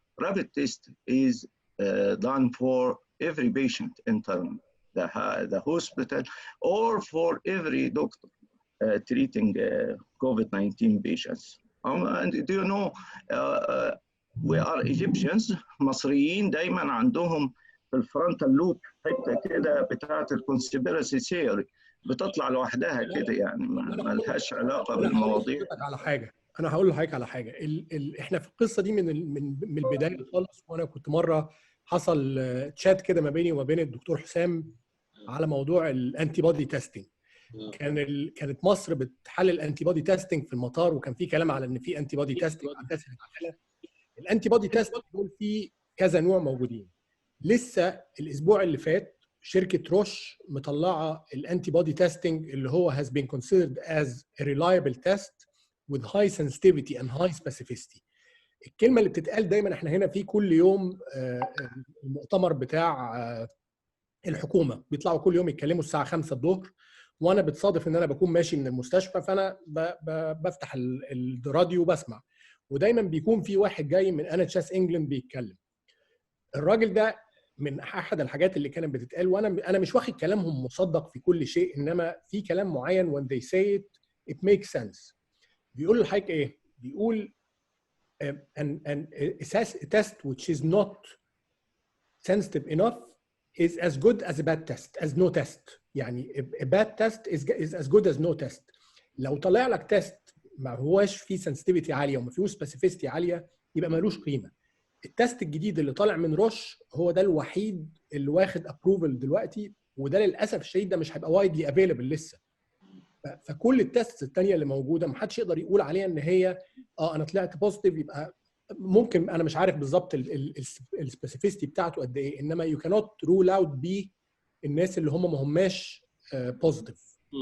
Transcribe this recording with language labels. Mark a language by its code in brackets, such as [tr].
[en] Rapid test is done for every patient entering the hospital or for every doctor treating COVID-19 patients. And do you know, we are Egyptians, [ar] مصريين دايما عندهم في الفرونتال لوب حته كده بتاعه الكونسبيرسي ثيوري، بتطلع لوحدها كده يعني ما لهاش علاقه بالمواضيع. انا هقول لحضرتك على حاجه. احنا في القصه دي من البدايه خالص، وانا كنت مره حصل تشات كده ما بيني وما بين الدكتور حسام على موضوع الانتي بودي تيستنج. كانت مصر بتحلل الانتي بودي تيستنج في المطار، وكان في كلام على ان في انتي بودي تيستنج على الناس اللي بتعملها. الانتي بودي تيستنج دول في كذا نوع موجودين. لسه الاسبوع اللي فات شركه روش مطلعه الانتي بودي تيستنج اللي هو [en] has been considered as a reliable test with high sensitivity and high specificity. [ar] الكلمه اللي بتتقال دايما، احنا هنا في كل يوم المؤتمر بتاع الحكومه بيطلعوا كل يوم يتكلموا الساعه 5 الظهر، وانا بتصادف ان انا بكون ماشي من المستشفى، فانا بفتح الراديو وبسمع، ودايما بيكون في واحد جاي من NHS انجلاند بيتكلم. الراجل ده من احد الحاجات اللي كانت بتتقال، وانا مش واخد كلامهم مصدق في كل شيء، انما في كلام معين [en] when they say it makes sense. [ar] بيقول لحضرتك ايه؟ بيقول [en] an test which is not sensitive enough is as good as a bad test, as no test. يعني a bad test is as good as no test. [ar] لو طلع لك تيست ما هواش فيه sensitivity عاليه وما فيهوش specificity عاليه، يبقى مالوش قيمه. التست الجديد اللي طالع من روش هو ده الوحيد اللي واخد ابروفل دلوقتي، وده للاسف الشديد ده مش هيبقى وايدلي افيلبل لسه. فكل التست الثانيه اللي موجوده ما حدش يقدر يقول عليها ان هي انا طلعت بوزيتيف، يبقى ممكن انا مش عارف بالظبط السبيسيفيستي بتاعته قد ايه، انما [en] you cannot rule out by [ar] الناس اللي هم ما هماش بوزيتيف.